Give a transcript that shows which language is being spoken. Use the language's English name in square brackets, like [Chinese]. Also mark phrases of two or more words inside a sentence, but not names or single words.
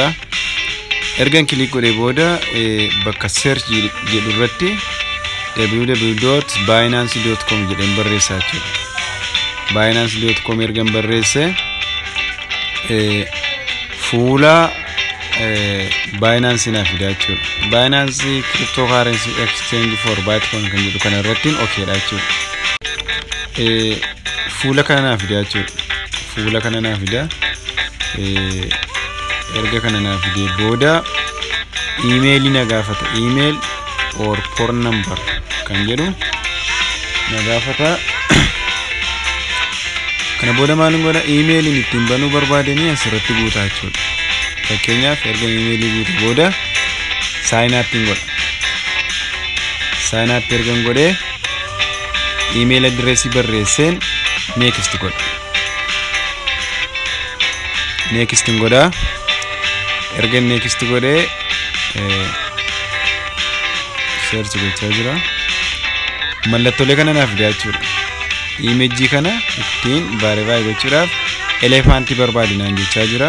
[Oromo] Ergan kilik godhee booda bakka search jedhu irratti www.binance.com jedheen barreessaa jechuudha. Binance.com ergan barreesse fuula Binance na fida jechuudha. [English] Binance cryptocurrency exchange for Bitcoin [Oromo] kan jedhu kana irratti okay dha jechuudha. Fuula kana na fida jechuudha. Fuula kana na fida. Erga kana na fide booda email na gaafata. [English] Email or phone number [Oromo] kan jedhu na gaafata. Kana booda maalin godha email ni ittiin banuu barbaadanii asirratti guutaa jechuudha. Fakkeenyaaf erga email guutuu booda [English] sign up [Oromo] godha. [English] Sign up [Oromo] ergan godhee [English] email address [Oromo] barreesseen next godha. Next godha. Erga next godhee search gochaa jira. Mallattoolee kana naaf fida jechuudha. Image kana ittiin verify gochuudhaaf elephant barbaadinaan jechaa jira.